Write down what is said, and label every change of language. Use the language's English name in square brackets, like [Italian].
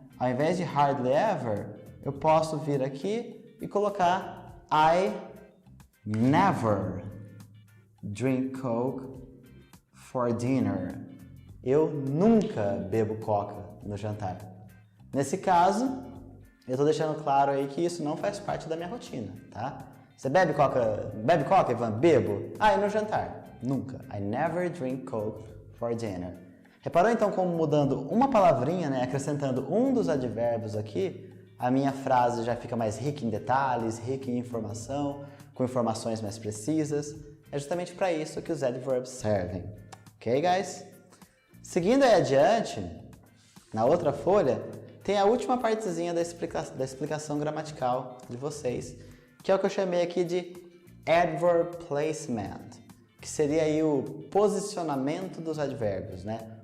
[Portuguese] Ao invés de hardly ever, eu posso vir aqui e colocar [English] I never drink Coke for dinner. [Portuguese] Eu nunca bebo coca no jantar. Nesse caso, eu estou deixando claro aí que isso não faz parte da minha rotina, tá? Você bebe coca? Bebe coca, Ivan? Bebo. E no jantar? Nunca. [English] I never drink Coke for dinner. [Portuguese] Reparou então como mudando uma palavrinha, né, acrescentando um dos advérbios aqui, a minha frase já fica mais rica em detalhes, rica em informação, com informações mais precisas. É justamente para isso que os adverbs servem. [English] Ok, guys? [Portuguese] Seguindo aí adiante, na outra folha, tem a última partezinha da explicação gramatical de vocês, que é o que eu chamei aqui de adverb placement, que seria aí o posicionamento dos advérbios, né?